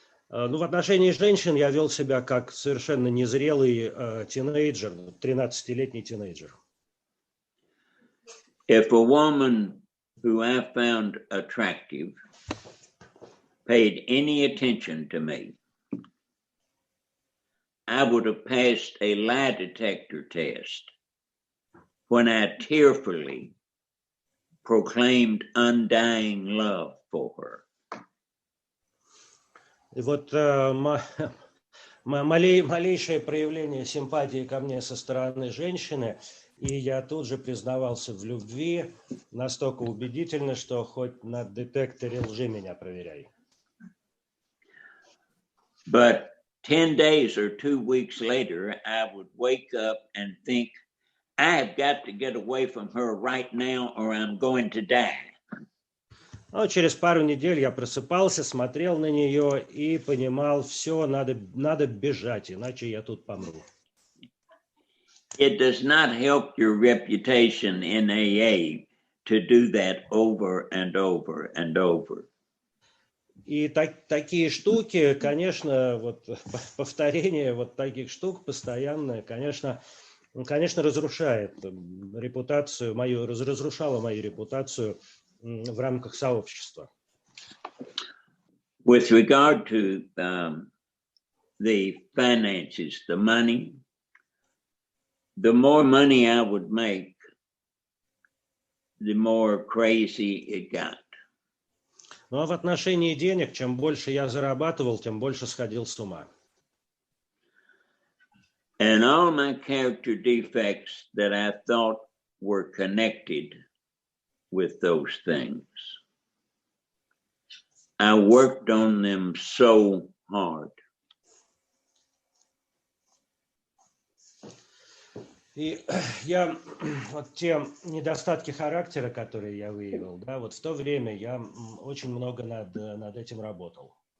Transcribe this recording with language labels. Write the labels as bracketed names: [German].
[Russian] Ну, в отношении женщин я вел себя как совершенно незрелый тинейджер, 13-летний тинейджер. [English] If a woman who I found attractive paid any attention to me, I would have passed a lie detector test when I tearfully proclaimed undying love for her. [Russian] И вот малейшее проявление симпатии ко мне со стороны женщины, и я тут же признавался в любви настолько убедительно, что хоть на детекторе лжи меня проверяй. [English] But 10 days or 2 weeks later, I would wake up and think, I have got to get away from her right now or I'm going to die. [Russian] Но через пару недель я просыпался, смотрел на нее и понимал, все, надо бежать, иначе я тут помру. [English] It does not help your reputation in AA to do that over and over and over. [Russian] И такие штуки, конечно, вот повторение вот таких штук постоянное, конечно, разрушает репутацию мою, разрушало мою репутацию в рамках сообщества. [English] With regard to the finances, the money, the more money I would make, the more crazy it got. [Russian] Ну а в отношении денег, чем больше я зарабатывал, тем больше сходил с ума. [English] And all my character defects that I thought were connected with those things, I worked on them so hard. [Russian] И я вот те недостатки характера, которые я выявил, да, вот в то время я очень много над этим работал.